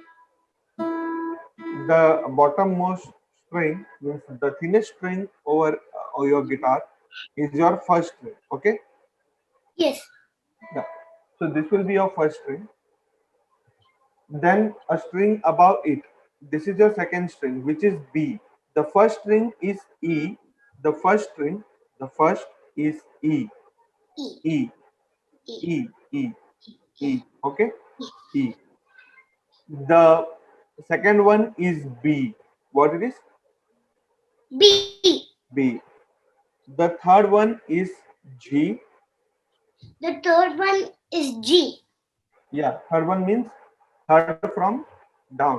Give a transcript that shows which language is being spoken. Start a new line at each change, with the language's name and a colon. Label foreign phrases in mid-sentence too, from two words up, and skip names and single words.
English: The bottommost string means the thinnest string over your guitar is your first string. Okay, Yes. yeah. So this will be your first string. Then a string above it. This is your second string, which is B. The first string is E. The first is E. E. E. E. E. E. E. E. Okay. E. The second one is B. What it is? B. B. The third one is G. The third one is G. Yeah. Third one means third from down.